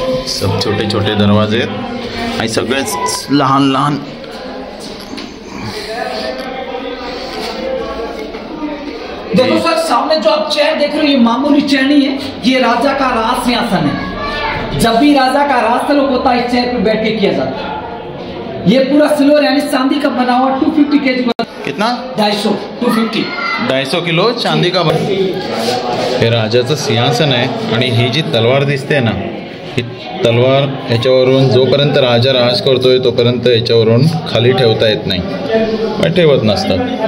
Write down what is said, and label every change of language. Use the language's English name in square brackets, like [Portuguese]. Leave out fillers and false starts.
[Hindi] सब छोटे छोटे दरवाजे [Marathi] आणि सगळेच लहान लहान। [Hindi] देखो सर, सामने जो आप चेयर देख रहे हो, ये मामूली चेयर नहीं है, ये राजा का राज सिंहासन है। जब भी राजा का राज तलब होता है, इस चेयर पे बैठ के किया जाता है। ये पूरा सिल्वर यानी चांदी का बना हुआ 250 kg। कितना? [Marathi] 250 किलो चांदी का हे राजाचं सिंहासन आहे। आणि ही जी तलवार दिसते ना, ही तलवार याच्यावरून जोपर्यंत राजा राज करतोय तोपर्यंत याच्यावरून खाली ठेवता येत नाही, पण ठेवत नसतात।